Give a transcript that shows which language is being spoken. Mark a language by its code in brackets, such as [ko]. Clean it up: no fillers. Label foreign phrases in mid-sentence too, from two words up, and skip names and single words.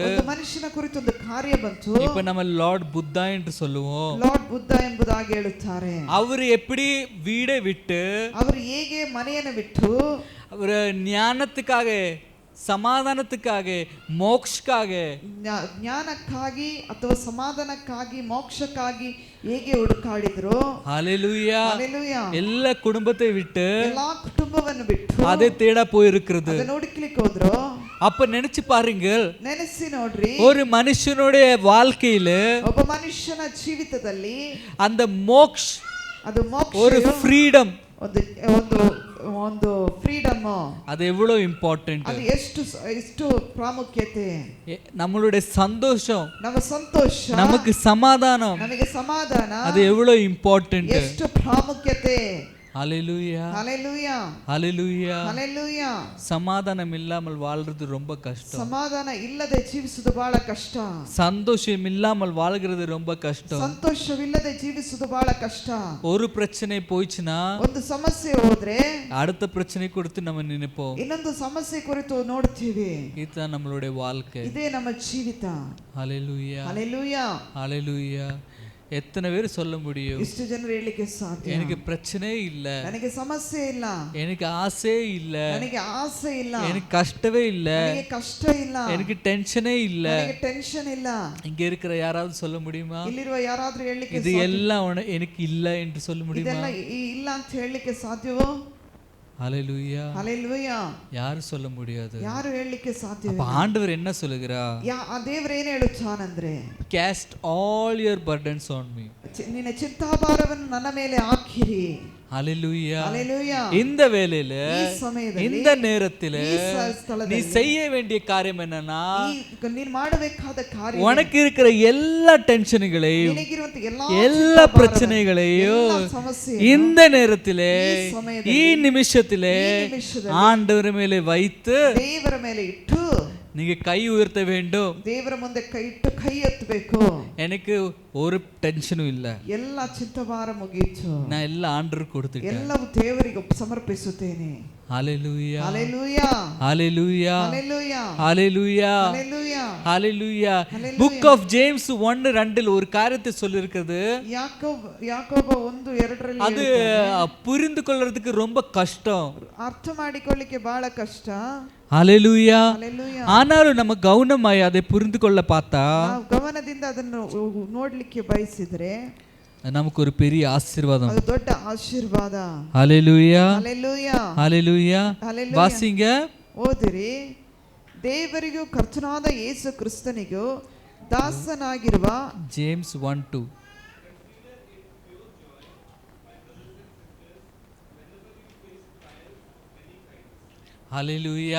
[kn] ಒಂದು ಮನುಷ್ಯನ ಕುರಿತು ಒಂದು ಕಾರ್ಯ ಬಂತು. [ta] இப்ப நம்ம லார்ட் புத்தா என்று சொல்லுவோம். [kn] ಲಾರ್ಡ್ ಬುದ್ಧ ಎಂಬುದಾಗಿ ಹೇಳುತ್ತಾರೆ. [ta] அவர் எப்படி வீடை விட்டு, [kn] ಅವರು ಹೇಗೆ ಮನೆಯನ್ನು ಬಿಟ್ಟು, [ta] அவர் ஞானத்துக்காக, [kn] ಸಮಾಧಾನಕ್ಕಾಗಿ, ಮೋಕ್ಷಕ್ಕಾಗಿ, ಜ್ಞಾನಕ್ಕಾಗಿ ಅಥವಾ ಸಮಾಧಾನಕ್ಕಾಗಿ, ಮೋಕ್ಷಕ್ಕಾಗಿ ಹೇಗೆ ಹುಡುಕಾಡಿದ್ರು. [ta] ஹalleluya. ஹalleluya. எல்லா குடும்பத்தை விட்டு, [kn] ಎಲ್ಲಾ ಕುಟುಂಬವನ್ನು ಬಿಟ್ಟು [ta] அதை தேட போயிருக்கிறது. [kn] ಅದನ್ನು ಹುಡುಕ್ಲಿಕ್ಕೆ ಹೋದ್ರು. [ta] அப்ப நினைச்சு பாருங்க, [kn] ನೆನೆಸಿ ನೋಡ್ರಿ, [ta] ஒரு மனுஷனுடைய வாழ்க்கையில, [kn] ಒಬ್ಬ ಮನುಷ್ಯನ ಜೀವಿತದಲ್ಲಿ [ta] அந்த மோக்ஷ், [kn] ಅದು ಮೋಕ್ಷ, [ta] ஒரு ஃப்ரீடம், [kn] ಒಂದು ಒಂದು ಒಂದು ಫ್ರೀಡಮ್, [ta] அது எவ்வளவு இம்பார்ட்டன்ட், [kn] ಅದು ಎಷ್ಟು ಪ್ರಾಮುಖ್ಯತೆ. [ta] நம்மளுடைய சந்தோஷம், [kn] ನಮ್ಮ ಸಂತೋಷ, [ta] நமக்கு சமாதானம், [kn] ನಮಗೆ ಸಮಾಧಾನ, [ta] அது எவ்வளவு இம்பார்ட்டன்ட். [kn] ಎಷ್ಟು ಪ್ರಾಮುಖ್ಯತೆ. [ta] ஹalleluya. ஹalleluya. ஹalleluya. ஹalleluya. சமாதானம் இல்லாமல் வாழ்றது ரொம்ப கஷ்டம். [kn] ಸಮಾಧಾನ ಇಲ್ಲದೆ ಜೀವಿಸುವುದು ಬಹಳ ಕಷ್ಟ. [ta] சந்தோஷம் இல்லாமல் வாழ்கிறது ரொம்ப கஷ்டம். [kn] ಸಂತೋಷವಿಲ್ಲದೆ ಜೀವಿಸುವುದು ಬಹಳ ಕಷ್ಟ. [ta] ஒரு பிரச்சனை போயிச்சுனா, [kn] ಒಂದು ಸಮಸ್ಯೆ ಹೋದ್ರೆ [ta] அடுத்த பிரச்சனை கொடுத்து நம்ம நினைப்போம். [kn] ಇನ್ನೊಂದು ಸಮಸ್ಯೆ ಕುರಿತು ನೋಡ್ತೀವಿ. [ta] இதுதான் நம்மளுடைய வாழ்க்கை. [kn] ಇದೇ ನಮ್ಮ ಜೀವಿತ. [ta] ஹalleluya. ஹalleluya. ஹalleluya. எத்தனை பேர் சொல்ல முடியும், [kn] ಎಷ್ಟು ಜನರು ಹೇಳಲಿಕ್ಕೆ ಸಾಧ್ಯ, [ta] எனக்கு பிரச்சனை இல்ல, [kn] ನನಗೆ ಸಮಸ್ಯೆ ಇಲ್ಲ, [ta] எனக்கு ஆசை இல்ல, [kn] ನನಗೆ ಆಸೆ ಇಲ್ಲ, [ta] எனக்கு கஷ்டமே இல்ல, [kn] ನನಗೆ ಕಷ್ಟ ಇಲ್ಲ, [ta] எனக்கு டென்ஷனே இல்ல? [kn] ನನಗೆ ಟೆನ್ಷನ್ ಇಲ್ಲ. [ta] இங்க இருக்கிற யாராவது சொல்ல முடியுமா? [kn] ಇಲ್ಲಿರುವ ಯಾರಾದ್ರೂ ಹೇಳಲಿಕ್ಕೆ [ta] இது எல்லாம் எனக்கு இல்ல என்று சொல்ல முடியுமா? [kn] ಇದೆಲ್ಲ ಇಲ್ಲ ಅಂತ ಹೇಳಲಿಕ್ಕೆ ಸಾಧ್ಯವೋ? [ta] ஹalleluya. ஹalleluya. யாரும் சொல்ல முடியாது. [kn] ಯಾರು ಹೇಳಲಿಕ್ಕೆ ಸಾಧ್ಯ? [ta] அப்ப ஆண்டவர் என்ன சொல்லுகிறா? [kn] ಆ ದೇವರು ಏನು ಹೇಳುತ್ತಾನಂದ್ರೆ, [en] cast all your burdens on me. [kn] ನಿನ್ನ ಚಿಂತಾಭಾರವನ್ನು ನನ್ನ ಮೇಲೆ ಹಾಕಿರಿ. [ta] ஹalleluya. ஹalleluya. இந்த வேளையில, இந்த நேரத்தில நீ செய்ய வேண்டிய காரியம் என்னன்னா, [kn] ನೀನು ಮಾಡಬೇಕಾದ ಕಾರ್ಯ, [ta] உனக்கு இருக்கிற எல்லா டென்ஷன்களையும், [kn] ನಿನಗಿರುವಂತ [ta] எல்லா பிரச்சனைகளையும் இந்த நேரத்திலே, ಈ நிமிஷத்திலே ஆண்டவர் மேலே வைத்து, [kn] ದೇವರ ಮೇಲೆ ಇಟ್ಟು [ta] நீங்க கை உயர்த்த வேண்டும். [kn] ದೇವರ ಮುಂದೆ ಕೈ ಇಟ್ಟು ಕೈ ಎತ್ತಬೇಕು. [ta] எனக்கு ஒரு டென்ஷனும் இல்ல, [kn] ಎಲ್ಲ ಚಿಂತಾಭಾರ ಮುಗಿಯಿತು, [ta] நான் எல்லாம் ஆண்டவருக்கு கொடுத்துட்டேன். [kn] ಎಲ್ಲವೂ ದೇವರಿಗೆ ಸಮರ್ಪಿಸುತ್ತೇನೆ. [ta] ஹalleluya [kn] Hallelujah. [ta] ஹalleluya [kn] Hallelujah. [ta] ஹalleluya [kn] Hallelujah. [ta] ஹalleluya புக் ஆஃப் ஜேம்ஸ் 1:2 ஒரு காரியத்தை சொல்லிருக்குது. [kn] ಯಾಕೋಬ 1:2 [ta] அது புரிந்து கொள்றதுக்கு ரொம்ப கஷ்டம். [kn] ಅರ್ಥ ಮಾಡಿಕೊಳ್ಳಿಕ್ಕೆ ಬಹಳ ಕಷ್ಟ. [ta] ஹalleluya. [kn] Hallelujah. [ta] ஆனாலும் நம்ம கவனமாய் அதை புரிந்து கொள்ள பார்த்தா [kn] ನಾವು ಗಮನದಿಂದ ಅದನ್ನು ನೋಡ್ಲಿಕ್ಕೆ ಬಯಸಿದ್ರೆ [ta] நமக்கு ஒரு பெரிய ஆசீர்வாதம். [kn] ಅದು ದೊಡ್ಡ ಆಶೀರ್ವಾದ. [ta] ஹalleluya [kn] Hallelujah. [ta] ஹalleluya. [kn] Hallelujah. [ta] வாசிங்க. [kn] ಓದಿರಿ. ದೇವರಿಗೂ ಕರ್ತನಾದ ಯೇಸು ಕ್ರಿಸ್ತನಿಗೂ ದಾಸನಾಗಿರುವ ಜೇಮ್ಸ್ 1:2. ಹalleluya.